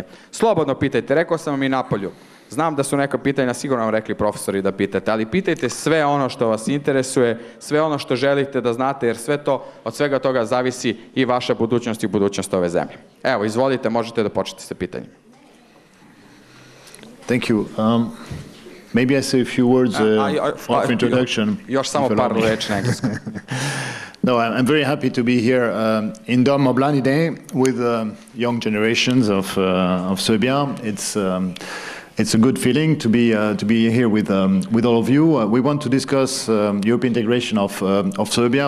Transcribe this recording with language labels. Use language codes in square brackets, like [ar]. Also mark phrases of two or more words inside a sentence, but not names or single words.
[sr] Slobodno pitajte, rekao sam vam i napolju. Znam da su neka pitanja, sigurno vam rekli profesori da pitate, ali pitajte sve ono što vas interesuje, sve ono što želite da znate, jer od svega toga zavisi i vaša budućnost i budućnost ove zemlje. Evo, izvolite, možete da počnete sa pitanjem. [en] Thank you. Maybe I say a few words of introduction. [sr] Još samo par reči na engleskom. [en] No, I'm very happy to be here in Dom Oblanide with young generations of Serbia. It's a good feeling to be here with all of you. We want to discuss European integration of Serbia.